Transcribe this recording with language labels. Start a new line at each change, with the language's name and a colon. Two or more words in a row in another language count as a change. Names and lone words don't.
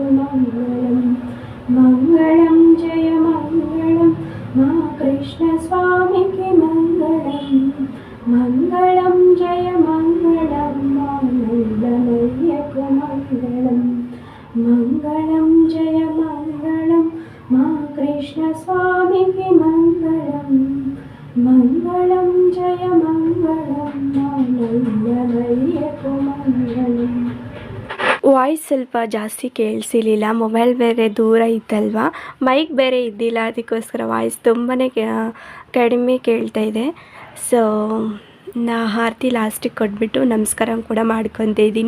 Telugu: మంగళం, మంగళం జయ మంగళం, మా కృష్ణ స్వామికి మంగళం, మంగళం జయ మంగళం, మా నందనయ్యకు మంగళం, మంగళం జయ మంగళం, మా కృష్ణ స్వామికి మంగళం, మంగళం జయ మంగళం, మా
Kannada: ವಾಯ್ಸ್ ಸ್ವಲ್ಪ ಜಾಸ್ತಿ ಕೇಳಿಸಿಲಿಲ್ಲ, ಮೊಬೈಲ್ ಬೇರೆ ದೂರ ಇತ್ತಲ್ವ, ಮೈಕ್ ಬೇರೆ ಇದ್ದಿಲ್ಲ, ಅದಕ್ಕೋಸ್ಕರ ವಾಯ್ಸ್ ತುಂಬಾ ಕಡಿಮೆ ಕೇಳ್ತಾ ಇದೆ. ಸೊ ನಾ ಆರತಿ ಲಾಸ್ಟಿಗೆ ಕೊಟ್ಬಿಟ್ಟು ನಮಸ್ಕಾರ ಕೂಡ ಮಾಡ್ಕೊತ ಇದ್ದೀನಿ.